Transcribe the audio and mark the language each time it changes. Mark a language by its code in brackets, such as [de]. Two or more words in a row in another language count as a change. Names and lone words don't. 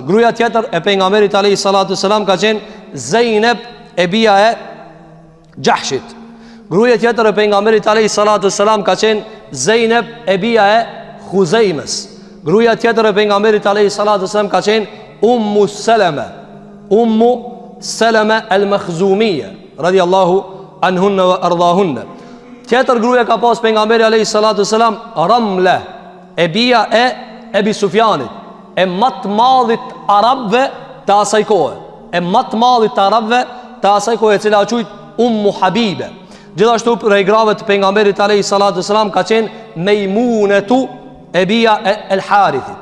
[sq] Gruaja tjetër e pejgamberit [ar] عليه الصلاة والسلام [sq] ka qenë Zeynep, e bija e Jahshit. Gruaja tjetër e pejgamberit [ar] عليه الصلاة والسلام [sq] ka qenë Zeynep, e bija e Khuzaimes. Gruaja tjetër e pejgamberit [ar] عليه الصلاة والسلام [sq] ka qenë Ummu Salama, Ummu Salama al-Makhzumiyya [ar] رضي الله عنهن وأرضاهن. [sq] Tjetër gruaja ka pas pejgamberi [ar] عليه الصلاة والسلام [sq] Ramla, e bija e Ebi Sufjanit, e më të madhit arabëve të asaj kohe, e më të madhit të arabëve të asaj kohe, e cila quhet Ummu Habibe. Gjithashtu prej grave të pejgamberit [ar] عليه الصلاة والسلام [sq] ka qenë Mejmunatu, e bija e El Harithit.